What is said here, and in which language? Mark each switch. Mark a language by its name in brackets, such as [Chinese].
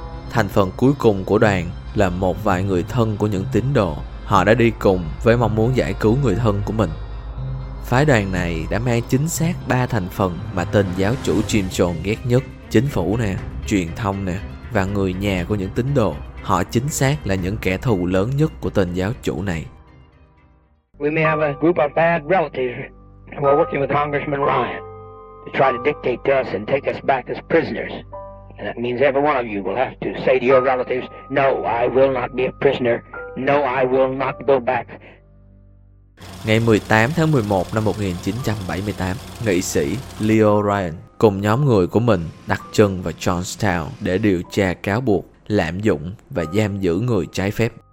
[Vietnamese] Thành phần cuối cùng của đoàn là một vài người thân của những tín đồ. Họ đã đi cùng với mong muốn giải cứu người thân của mình. Phái đoàn này đã mang chính xác 3 thành phần mà tên giáo chủ Jim Jones ghét nhất: chính phủ nè, truyền thông nè, và người nhà của những tín đồ. Họ chính xác là những kẻ thù lớn nhất của tên giáo chủ này. [English] We may have a group of bad relatives who are working with Congressman Ryan to try to dictate to us and take us back as prisoners. And that means every one of you will have to say to your relatives, no, I will not be a prisoner. No, I will not go back. [Vietnamese] Ngày 18 tháng 11 năm 1978, nghị sĩ Leo Ryan cùng nhóm người của mình đặt chân vào Johnstown để điều tra cáo buộc lạm dụng và giam giữ người trái phép.